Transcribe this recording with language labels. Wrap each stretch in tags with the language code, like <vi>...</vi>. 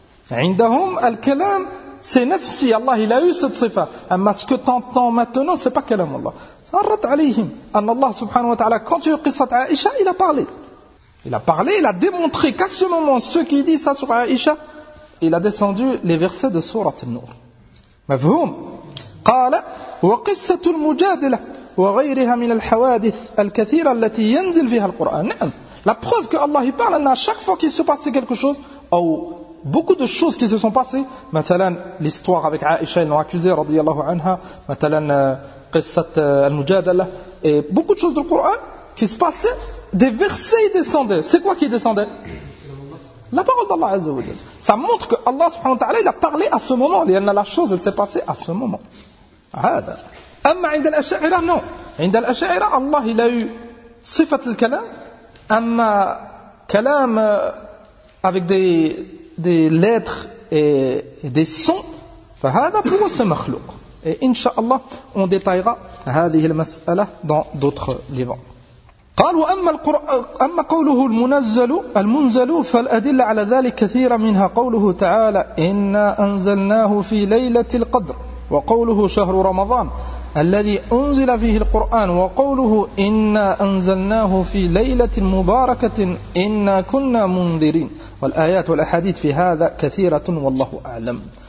<fr>Indahum, al-Kalam, c'est nafsi. Allah, il a eu cette sifa. Mais ce que tu entends maintenant, ce n'est pas Kalam Allah. C'est un rad alayhim. Allah, subhanahu wa ta'ala, quand il y a eu qissat Aïcha, il a parlé. Il a parlé, il a démontré qu'à ce moment, ceux qui disent ça sur Aïcha, il a descendu les versets de Sourate al-Nur. Mafhoum.</fr> <ar>قال وقصة المجادلة وغيرها من الحوادث الكثيرة التي ينزل فيها القرآن. نعم.</ar> <fr>La preuve que Allah parle, à chaque fois qu'il se passait quelque chose, ou beaucoup de choses qui se sont passées,</fr> <ar>مثلا</ar> <fr>l'histoire avec Aïcha, ils l'ont accusée,</fr> <ar>رضي الله عنها, مثلا قصة المجادلة,</ar> <fr>et beaucoup de choses du Coran qui se passaient, des versets descendaient. C'est quoi qui descendait? La parole d'Allah Azza wa Jalla. Ça montre que Allah subhanahu wa ta'ala, il a parlé à ce moment. La chose, elle s'est passée à ce moment. Hada.</fr> <ar>Amma inda al-Asha'ira,</ar> <fr>non. Inda al-Asha'ira, Allah, il a eu sifat al-kalam. Amma kalam avec des lettres et des sons. Fahada pour ce makhlouq. Et inshaAllah, on détaillera</fr> <ar>hadhihi al-mas'ala</ar> <fr>dans d'autres livres.</fr> <ar>قال وأما القرآن أما قوله المنزل فالأدلة على ذلك كثيرة منها قوله تعالى إنا أنزلناه في ليلة القدر وقوله شهر رمضان الذي أنزل فيه القرآن وقوله إنا أنزلناه في ليلة مباركة إنا كنا منذرين والآيات والأحاديث في هذا كثيرة والله أعلم</ar>